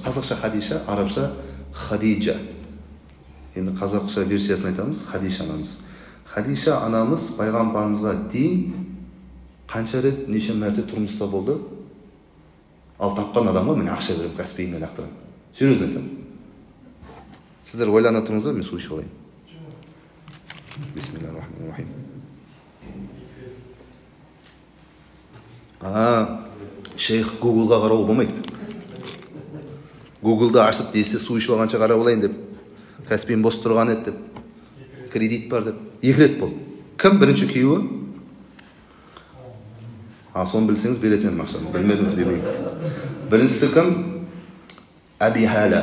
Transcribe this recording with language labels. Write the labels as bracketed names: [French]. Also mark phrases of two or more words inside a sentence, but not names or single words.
[Kazakh] Қазақша Хадиша, арабша Хадиджа. Енді қазақша версиясын айтамыз, Хадиша анамыз. Хадиша анамыз пайғамбарымызға дейін қанша рет, неше мәрте тұрмыста болды? Ал тапқан адамға мен ақша берем, кәсіпбейінен лақтырам. Серьезно айтамын. Сіздер ойлана тұрыңыздар, мен су ішіп алайын. [Arabic] بسم الله الرحمن الرحيم. [Kazakh] Шейх Гуглға қарау болмайды. Гуглды ашып десе су ішіп алғанша қарап алайын деп. Кәсіпбейін бос тұрған еді деп. Кредит бар деп. 2 рет болды. Кім бірінші күйеуі? Соны білсеңіз беретін едім ақшаны. Білмедім, білмеймін. Біріншісі кім? Әби Хәлә.